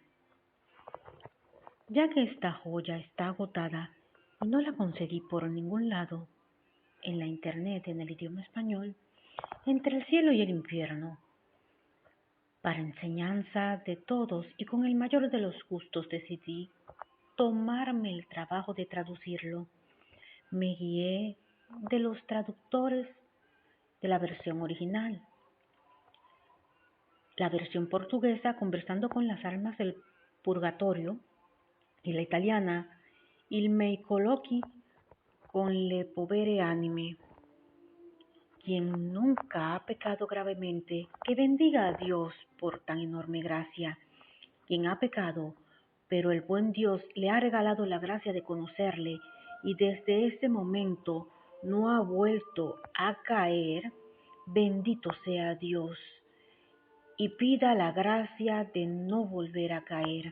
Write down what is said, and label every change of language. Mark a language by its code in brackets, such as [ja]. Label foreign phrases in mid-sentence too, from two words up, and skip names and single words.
[es] Ya que esta joya está agotada y no la conseguí por ningún lado, en la internet en el idioma español, entre el cielo y el infierno, para enseñanza de todos y con el mayor de los gustos decidí tomarme el trabajo de traducirlo. Me guié de los traductores de la versión original, la versión portuguesa Conversando con las almas del purgatorio y la italiana Il miei colloqui con le povere anime. Quien nunca ha pecado gravemente, que bendiga a Dios por tan enorme gracia. Quien ha pecado, pero el buen Dios le ha regalado la gracia de conocerle y desde ese momento no ha vuelto a caer, bendito sea Dios, y pida la gracia de no volver a caer.